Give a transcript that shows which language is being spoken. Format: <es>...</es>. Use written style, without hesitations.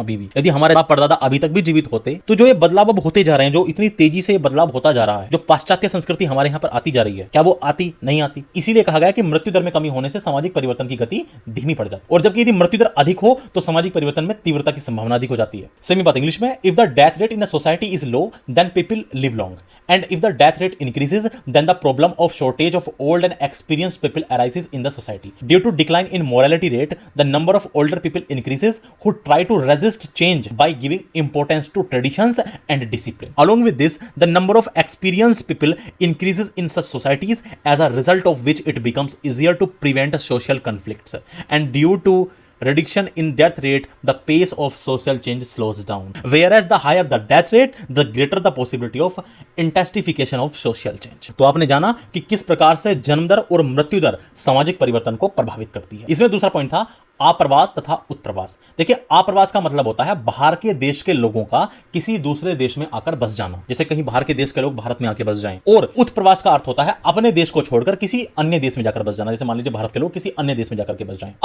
<hi>अभी भी यदि हमारे बाप परदादा अभी तक भी जीवित होते तो जो ये बदलाव अब होते जा रहे हैं, जो इतनी तेजी से बदलाव होता जा रहा है, जो पाश्चात्य संस्कृति हमारे यहाँ पर आती जा रही है, क्या वो आती नहीं आती? इसीलिए कहा गया कि मृत्यु दर में कमी होने से सामाजिक परिवर्तन की गति धीमी पड़ जाती है, और जबकि यदि मृत्यु दर अधिक हो तो सामाजिक परिवर्तन में तीव्रता की संभावना अधिक हो जाती है। सेमी बात इंग्लिश में,</hi> <en>If the death rate in a society is low, then people live long. And if the death rate increases, then the problem of shortage of old and experienced people arises in the society. Due to decline in morality rate, the number of older people increases who try to resist change by giving importance to traditions and discipline. Along with this, the number of experienced people increases in such societies, as a result of which it becomes easier to prevent social conflicts. And due to reduction in death rate, the pace of social change slows down. Whereas the higher the death rate, the greater the possibility of intensification of social change.</en> <hi>तो आपने जाना कि किस प्रकार से जन्म दर और मृत्यु दर सामाजिक परिवर्तन को प्रभावित करती है। इसमें दूसरा पॉइंट था आप्रवास तथा उत्प्रवास। देखिए, आप्रवास का मतलब होता है बाहर के देश के लोगों का किसी दूसरे देश में आकर बस जाना, जैसे कहीं बाहर के देश के लोग भारत में आके बस जाएं। और उत्प्रवास का अर्थ होता है अपने देश को छोड़कर किसी अन्य देश में जाकर बस जाना, जैसे मान लीजिए भारत के लोग किसी अन्य देश में जाकर के बस जाएं।</hi>